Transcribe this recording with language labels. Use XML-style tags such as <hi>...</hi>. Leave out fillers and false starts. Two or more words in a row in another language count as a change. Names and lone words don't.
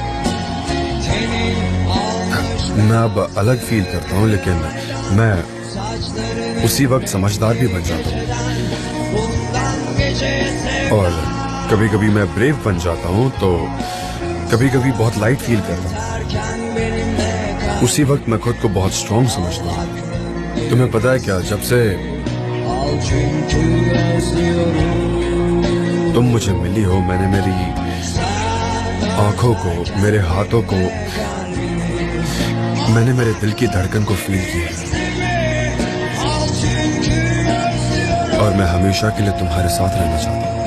<hi>मैं अब अलग फील करता हूँ, लेकिन मैं उसी वक्त समझदार भी बन जाता हूँ, और कभी कभी मैं ब्रेव बन जाता हूँ, तो कभी कभी बहुत</hi> <en>light feel</en> <hi>करता हूँ। उसी वक्त मैं खुद को बहुत स्ट्रॉन्ग समझता हूँ। तुम्हें पता है क्या, जब से</hi> <tr>Al çünkü özlüyorum.</tr> <hi>तुम मुझे मिली हो, मैंने मेरी आंखों को, मेरे हाथों को, मैंने मेरे दिल की धड़कन को फील किया, और मैं हमेशा के लिए तुम्हारे साथ रहना चाहता हूँ।</hi>